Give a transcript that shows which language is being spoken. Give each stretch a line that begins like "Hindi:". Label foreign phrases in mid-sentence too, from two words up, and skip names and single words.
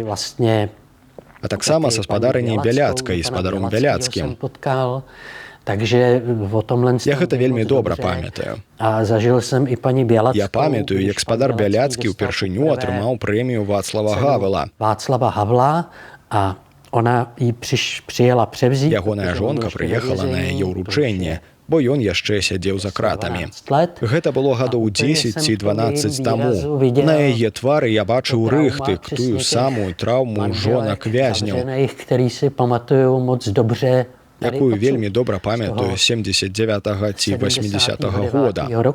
Belarusian: А таксама са спадарыняй Бяляцкай, спадаром Бяляцкім. Я гэта вельмі добра памятаю. Я памятаю, як спадар Бяляцкі ўпершыню атрымаў прэмію Вацлава Гавела.
Czech: Ona jí přijela převzít.
Belarusian: Ягоная жонка прыехала на яе ўручэнне, бо ён яшчэ сядзеў за кратамі. Гэта было гадоў 10 ці 12 таму. На яе твары я бачыў рыхтык, тую самую траўму жонак вязняў, якую вельмі добра памятаю 79-го ці 80-го года.